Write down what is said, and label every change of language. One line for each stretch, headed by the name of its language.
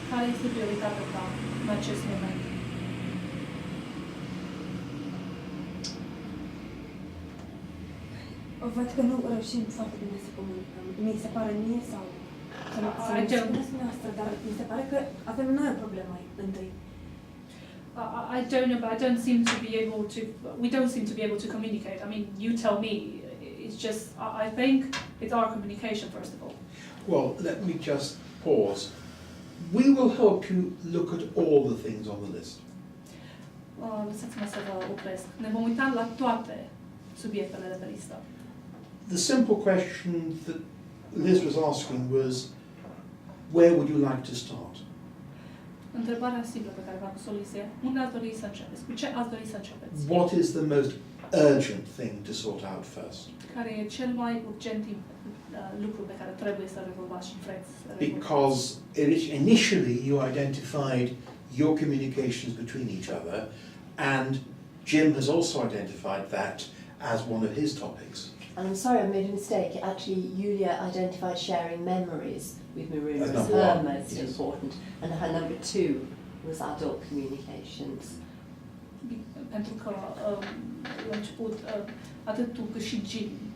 Romanian: Care este prioritatea ta în acest moment? Văd că nu reușim foarte bine să comunicăm. Mi se pare mie sau... Să-mi spuneți dumneavoastră, dar mi se pare că avem noi o problemă întâi.
English: I don't know, but I don't seem to be able to. We don't seem to be able to communicate. I mean, you tell me. It's just. I think it's our communication first of all. Well, let me just pause. We will help you look at all the things on the list.
Romanian: Lăsați-mă să vă opresc. Ne vom uita la toate subiectele de pe listă.
English: The simple question that Liz was asking was, where would you like to start?
Romanian: Întrebarea simplă pe care v-am pus-o, Lise, unde ați dori să începeți? Cu ce ați dori să începeți?
English: What is the most urgent thing to sort out first?
Romanian: Care e cel mai urgent lucru pe care trebuie să rezolvați și vreți să rezolvați?
English: Because initially you identified your communications between each other, and Jim has also identified that as one of his topics. And I'm sorry, I made a mistake. Actually, Julia identified sharing memories with Maruna As as number her one, most yes. important, and her number two was adult communications.
Romanian: Pentru că la început atât tu cât și Jim